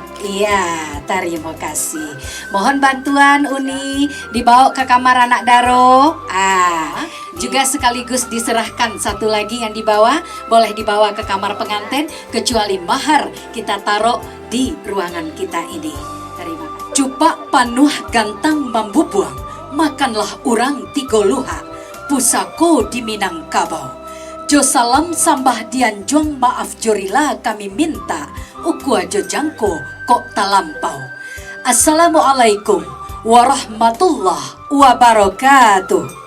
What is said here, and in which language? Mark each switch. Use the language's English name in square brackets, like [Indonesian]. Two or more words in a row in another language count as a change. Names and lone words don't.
[Indonesian] Iya, terima kasih. Mohon bantuan Uni, dibawa ke kamar [Minangkabau] anak Daro. [Indonesian] Juga sekaligus diserahkan satu lagi yang dibawa, boleh dibawa ke kamar pengantin, kecuali mahar kita taruh di ruangan kita ini. Terima kasih. [Minangkabau] Cupak panuh gantang mambubuang, makanlah urang tiga luha, pusako di Minangkabau. Jo salam sambah dianjong maaf jorila kami minta, ukua jo jangko kok talampau. [Arabic] السلام عليكم ورحمة الله وبركاته.